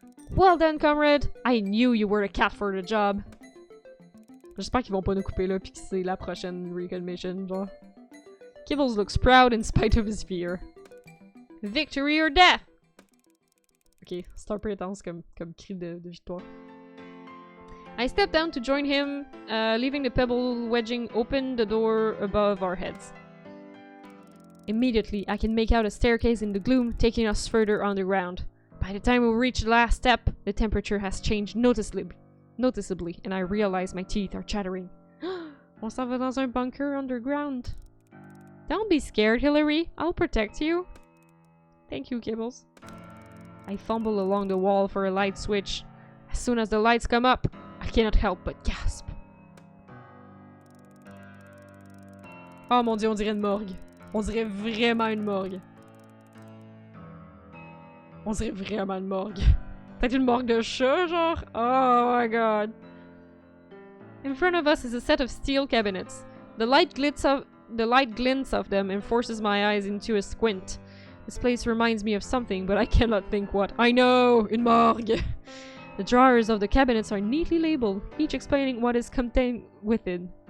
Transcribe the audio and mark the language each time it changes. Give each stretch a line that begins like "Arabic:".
English: Well done, comrade! I knew you were a cat for the job.
French: J'espère qu'ils vont pas nous couper là pis que c'est la prochaine recon mission, genre.
English: Kibbles looks proud in spite of his fear. Victory or death!
French: Ok, c'est un peu intense comme cri de victoire.
English: I step down to join him, leaving the pebble wedging open the door above our heads. Immediately, I can make out a staircase in the gloom, taking us further underground. By the time we reach the last step, the temperature has changed noticeably, and I realize my teeth are chattering.
French: On s'en va dans un bunker underground.
English: Don't be scared, Hillary. I'll protect you. Thank you, Kibbles. I fumble along the wall for a light switch. As soon as the lights come up, I cannot help but gasp.
French: Oh mon dieu, on dirait une morgue. On dirait vraiment une morgue. On dirait vraiment une morgue. Peut-être une morgue de chat, genre?
English: Oh my god. In front of us is a set of steel cabinets. The light glints of them and forces my eyes into a squint. This place reminds me of something, but I cannot think what. I know!
French: Une morgue!
English: The drawers of the cabinets are neatly labeled, each explaining what is contained within.